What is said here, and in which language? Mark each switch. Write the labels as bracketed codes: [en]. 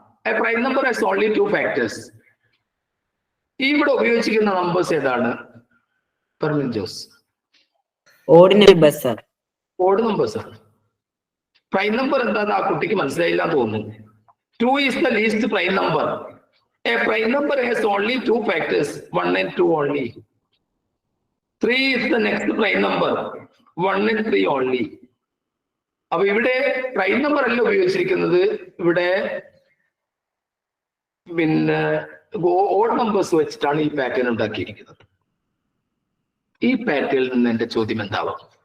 [en] A prime number has only 2 factors. [ml] ഇവിടെ ഉപയോഗിച്ചിരിക്കുന്ന numbers ഏതാണ്? Fermin Jos. Ordinary bus sir. Odd numbers ആണ്. Prime number എന്താന്ന് ആ കുട്ടിക്ക് മനസ്സിലായില്ല തോന്നുന്നു. [en] 2 is the least prime number. A prime number has only 2 factors, 1 and 2 only. 3 is the next prime number, 1 and 3 only. [ml] അപ്പൊ ഇവിടെ പ്രൈം നമ്പർ അല്ല ഉപയോഗിച്ചിരിക്കുന്നത്, ഇവിടെ പിന്നെ ഓഡ് നമ്പേഴ്സ് വെച്ചിട്ടാണ് ഈ പാറ്റേൺ ഉണ്ടാക്കിയിരിക്കുന്നത്. ഈ പാറ്റേണിൽ നിന്ന് എന്റെ ചോദ്യം എന്താവാം?